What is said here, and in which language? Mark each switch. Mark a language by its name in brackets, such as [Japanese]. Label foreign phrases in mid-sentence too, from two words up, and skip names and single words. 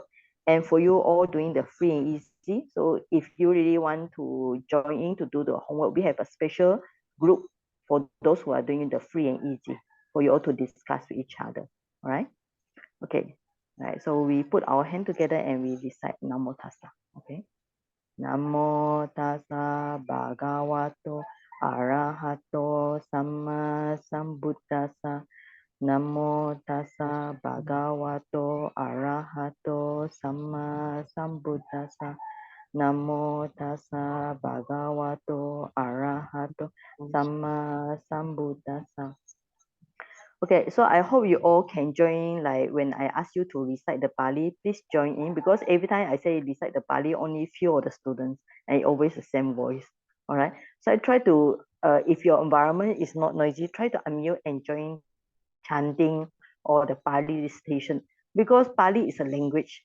[English] And for you all doing the free and easy, so if you really want to join in to do the homework, we have a special group for those who are doing the free and easy for you all to discuss with each other. All right? Okay. All right. So we put our hand together and we recite [Pali] Namo Tassa. [English] Okay. [Pali] Namo Tassa Bhagavato Arahato Samma Sambuddhassa. Namo tassa bhagavato arahato samma sambuddhassa. Namo tassa bhagavato arahato samma sambuddhassa. [English] Okay, so I hope you all can join. Like when I ask you to recite the Pali, please join in because every time I say recite the Pali, only few of the students and always the same voice. All right. So I try to, if your environment is not noisy, try to unmute and join chanting or the Pali recitation because Pali is a language.